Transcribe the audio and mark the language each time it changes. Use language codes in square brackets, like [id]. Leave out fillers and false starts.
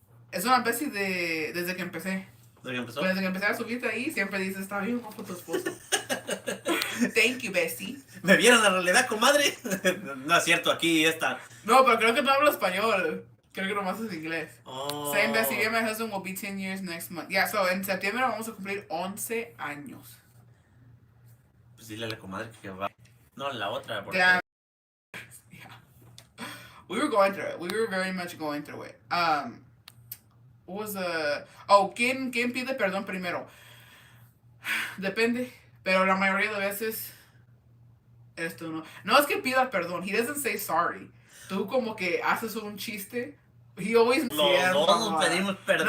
[es] Es una bestie desde que empecé. ¿Desde que empezó? Desde que empecé a subirte ahí, siempre dice, está bien guapo tu esposo. [en] Thank you, bestie. [es] ¿Me vieron la realidad, comadre? No es cierto, aquí está. No, pero creo que no hablo español. Creo que nomás es inglés. Oh. [en] Same bestie, me and my husband will be 10 years next month. [es] Yeah, so en septiembre vamos a cumplir 11 años. Pues dile a la comadre que va. No, la otra. Porque... [en] Yeah. We were going through it. We were very much going through it. What was the... [es] Oh, ¿quién pide perdón primero? Depende. Pero la mayoría de veces... Eres tú, no. No es que pida perdón. [en] He doesn't say sorry. [es] Tú como que haces un chiste. [en] He always... [es] Los dos nos pedimos perdón.